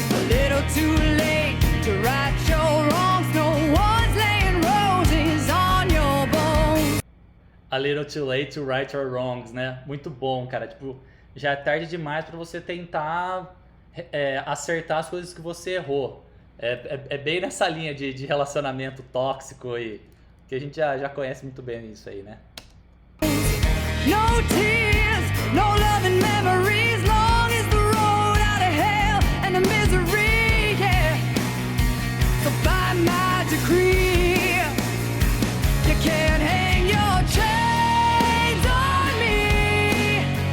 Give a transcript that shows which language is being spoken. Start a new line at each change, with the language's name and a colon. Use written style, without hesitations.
English: A little too late to right your wrongs, no one's laying roses on your bones. A little too late to right your wrongs, né?
Portuguese: Muito bom, cara. Tipo, já é tarde demais pra você tentar acertar as coisas que você errou. É bem nessa linha de relacionamento tóxico e que a gente já conhece muito bem isso aí, né?
English: No tears, no loving memories, long as the road out of hell and the misery, yeah. So by my decree, you can't hang your chains on me.